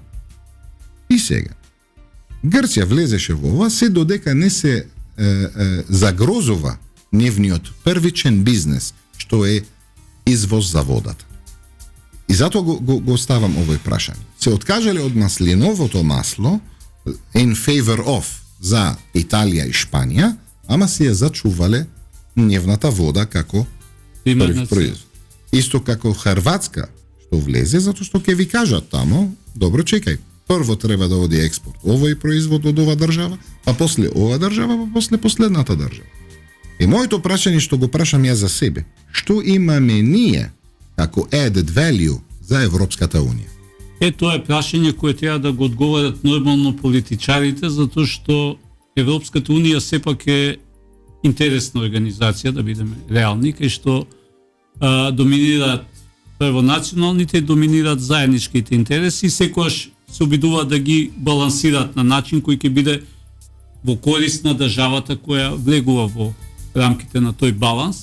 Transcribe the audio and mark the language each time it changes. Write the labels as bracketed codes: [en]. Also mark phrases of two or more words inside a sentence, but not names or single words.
[mk] И сега, Грција влезеше во ова, се додека не се загрозува нивниот првичен бизнес, што е извоз за водата. И затоа го ставам овој прашање. Се откажале од маслиновото масло [en] in favor of [mk] за Италија и Шпанија, ама се ја зачувале нивната вода како први производ. Исто како Хрватска, што влезе, затоа што ќе ви кажат тамо, добро чекај, прво треба да оди експорт овој производ од ова држава, па после ова држава, па после последната држава. И моето прашање што го прашам ја за себе, што имаме ние како [en] added value [mk] за Европската Унија? Тоа е прашање кое треба да го одговорат нормално политичарите, затоа што Европската Унија сепак е интересна организација, да бидеме реални, кај што доминираат прво националните, доминираат заедничките интереси и секогаш се обидуваат да ги балансираат на начин кој ќе биде во корист на државата која влегува во рамките на тој баланс.